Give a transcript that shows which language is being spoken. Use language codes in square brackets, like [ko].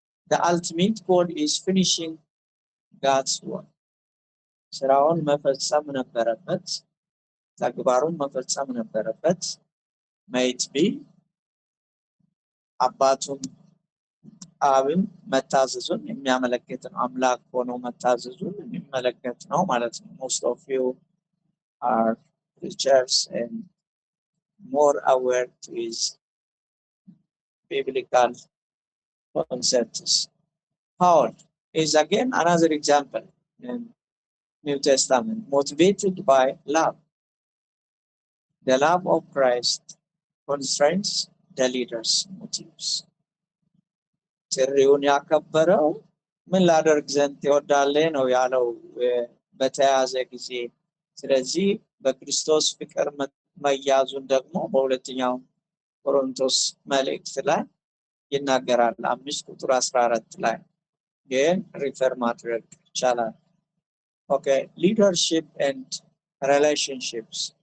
[en] The ultimate goal is finishing God's work. [am] ስራውን መፈጸም ነበረበት፣ ተግባሩን መፈጸም ነበረበት። [en] might be [am] አባቱን አብን መታዘዙን የሚያመለክት ነው። አምላክ ሆኖ መታዘዙን የሚመለከት ነው ማለት ነው። [en] Most of you are preachers and more aware to his biblical concepts. Paul is again another example in New Testament, motivated by love. The love of Christ constrains the leader's motives. [am] ጥሪውን ያከበረው ምን ላደርግ ዘንድ ትወዳለህ ነው ያለው በተያዘ ጊዜ። ስለዚህ በክርስቶስ ፍቅር መያዙን ደግሞ በሁለተኛው ቆሮንቶስ መልእክት ላይ ይናገራል 5:14 ላይ ግን ሪፈር ማድረግ ይቻላል። [en] Okay, leadership and relationships.